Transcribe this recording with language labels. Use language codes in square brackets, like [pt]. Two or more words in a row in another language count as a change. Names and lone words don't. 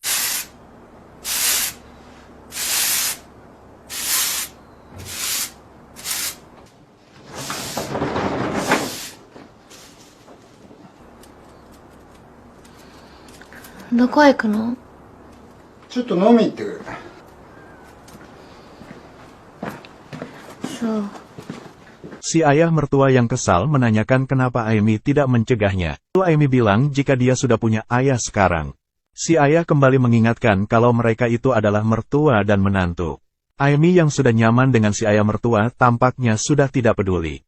[ja] Do こ行くの？ちょっと飲み行ってくる。そう。 [id] Si ayah mertua yang kesal menanyakan kenapa Ayumi tidak mencegahnya. Lalu Ayumi bilang jika dia sudah punya ayah sekarang. Si ayah kembali mengingatkan kalau mereka itu adalah mertua dan menantu. Ayumi yang sudah nyaman dengan si ayah mertua tampaknya sudah tidak peduli.